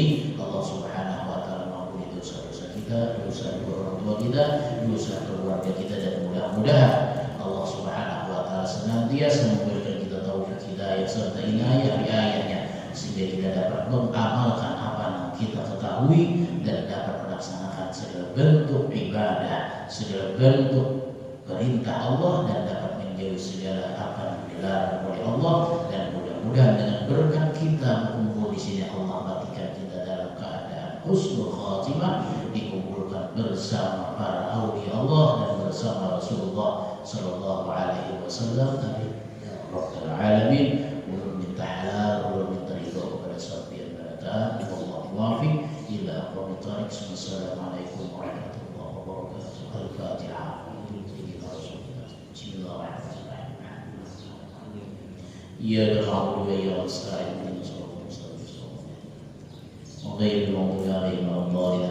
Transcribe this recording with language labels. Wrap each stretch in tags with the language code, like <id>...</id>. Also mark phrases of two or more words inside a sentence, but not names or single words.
<ar>الله سبحانه وتعالى</ar> <id>mengampuni dosa-dosa kita, dosa orang tua kita, dosa keluarga kita, dan mudah-mudahan</id> <ar>الله سبحانه وتعالى</ar> <id>senantiasa memberikan kita taufik hidayah serta inayah di ayatnya, sehingga kita dapat mengamalkan apa yang kita ketahui dan dapat melaksanakan segala bentuk ibadah, segala bentuk perintah Allah, dan dapat menjauhi segala apa yang dilarang oleh Allah. Dan mudah-mudahan dengan berkat kita berkumpul di sini, Allah batikan kita dalam keadaan</id> <ar>حسن الخاتمة,</ar> <id>dikumpulkan bersama para</id> <ar>أولياء الله</ar> <id>dan bersama</id> <ar>رسول الله صلى الله عليه وسلم. آمين يا رب العالمين.</ar> <bjn>Ulun minta halal, ulun minta ridho kepada sahabat barataan.</bjn> <ar>الله الموفق إلى أقوم الطريق والسلام عليكم ورحمة الله وبركاته. Al-Fatihah. بسم الله الرحمن الرحيم. يا نعبد و يا نستعين. وغير المغضوب عليهم ولا الضالين.</ar>